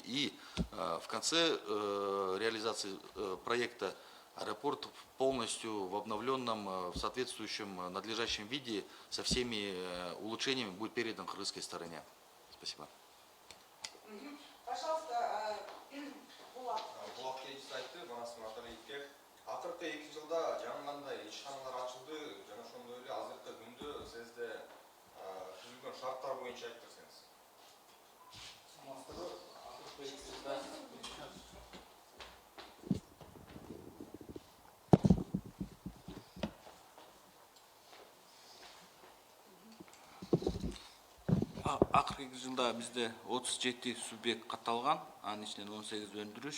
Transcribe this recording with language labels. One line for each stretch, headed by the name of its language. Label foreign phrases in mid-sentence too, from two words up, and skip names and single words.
Russian: И в конце реализации проекта аэропорт полностью в обновленном, в соответствующем надлежащем виде со всеми улучшениями будет передан кыргызской стороне. Спасибо. Пожалуйста, Булат.
Kyrgyz: Булат Кейджис айтты, манас Маталиевке. Акыркы 2 жылда жаңылгандай ишканалар ачылды, жана ошондой эле азыркы күндө сизде түзүлгөн шарттар боюнча айтып берсеңиз. Акыркы 2 жылда бизде 37 субъект катталган, анын ичинен 18 өндүрүш.